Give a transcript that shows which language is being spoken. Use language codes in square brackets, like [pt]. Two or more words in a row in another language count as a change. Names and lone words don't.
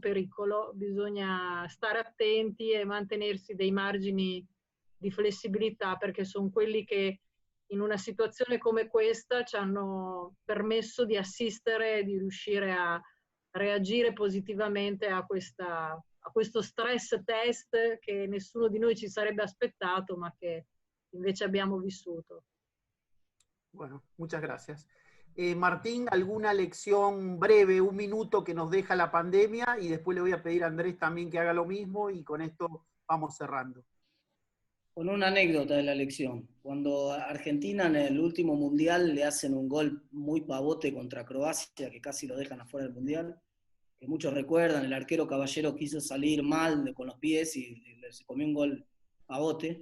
[it] pericolo, bisogna stare attenti e mantenersi dei margini di flessibilità, perché sono quelli che in una situazione come questa ci hanno permesso di assistere e di riuscire a reagire positivamente a questo stress test che nessuno di noi ci sarebbe aspettato, ma che invece abbiamo vissuto. [es] Bueno, muchas gracias. Martín, ¿alguna lección breve, un minuto que nos deja la pandemia? Y después le voy a pedir a Andrés también que haga lo mismo y con esto vamos cerrando. Con una anécdota de la elección. Cuando Argentina en el último mundial le hacen un gol muy pavote contra Croacia, que casi lo dejan afuera del mundial, que muchos recuerdan, el arquero Caballero quiso salir mal con los pies y se comió un gol pavote.